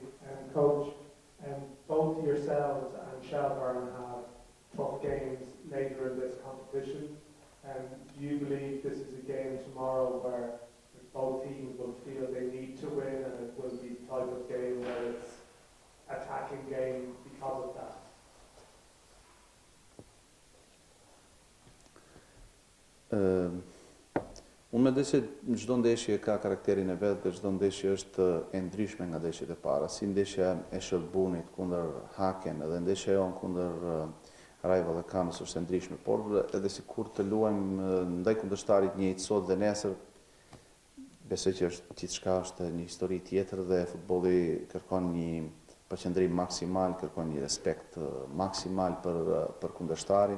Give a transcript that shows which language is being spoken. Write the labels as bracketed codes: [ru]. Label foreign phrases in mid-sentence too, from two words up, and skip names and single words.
[en] Coach, both yourselves and Shelbourne have tough games later in this competition. Do you believe this is a game tomorrow where both teams will feel they need to win, and it will be the type of game where it's attacking game because of that? [sq] Unë mendoj se çdo ndeshje ka karakterin e vet dhe çdo ndeshje është e ndryshme nga ndeshjet e para. Si ndeshja e Shërbunit kundër Haken dhe ndeshja jonë kundër Rajo Vallëkanës është e ndryshme, por edhe sikur të luajmë ndaj kundërshtarit njëjtë sot dhe nesër, besoj që gjithçka është një histori tjetër dhe futbolli kërkon një përqendrim maksimal, kërkon një respekt maksimal për kundërshtarin.